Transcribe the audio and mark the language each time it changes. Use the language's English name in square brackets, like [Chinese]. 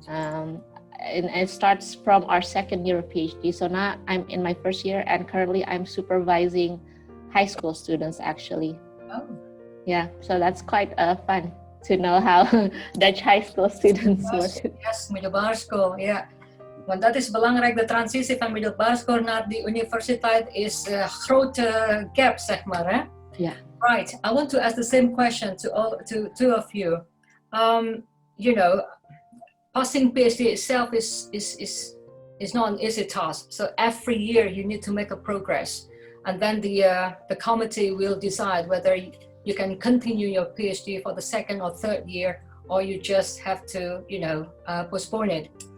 [English] And it starts from our second year of PhD. So now I'm in my first year, and currently I'm supervising high school students actually. Oh. Yeah, so that's quite fun to know how Dutch high school students work. [Dutch] Yes, middelbare school, ja. Want dat is belangrijk, de transitie van middelbare school naar die universiteit is grote gap, zeg maar, hè? [English] Yeah. Right. I want to ask the same question to two of you. You know, passing PhD itself is not an easy task. So every year you need to make a progress, and then the committee will decide whether you can continue your PhD for the second or third year, or you just have to, postpone it.